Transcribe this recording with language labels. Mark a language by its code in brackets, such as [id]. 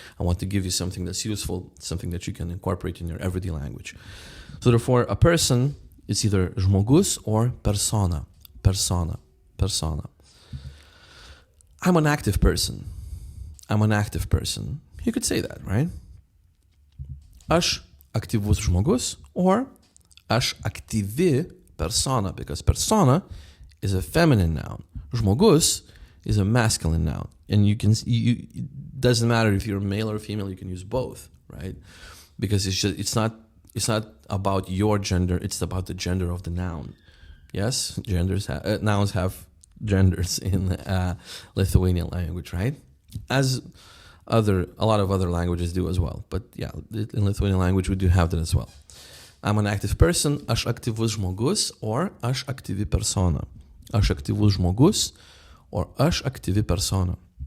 [en] I want to give you something that's useful, something that you can incorporate in your everyday language. So therefore, a person is either žmogus or persona. Persona. Persona. I'm an active person. I'm an active person. You could say that, right? [lt] Aš aktyvus žmogus [en] or [lt] aš aktyvi persona, [en] because persona is a feminine noun. Žmogus is a masculine noun. And it doesn't matter if you're male or female, you can use both, right? Because it's not about your gender, it's about the gender of the noun. Yes, nouns have genders in Lithuanian language, right? As a lot of other languages do as well. But yeah, in Lithuanian language we do have that as well. I'm an active person, [lt] aš aktyvus žmogus, or aš aktyvi persona. Aš aktyvus žmogus, or aš aktyvi persona.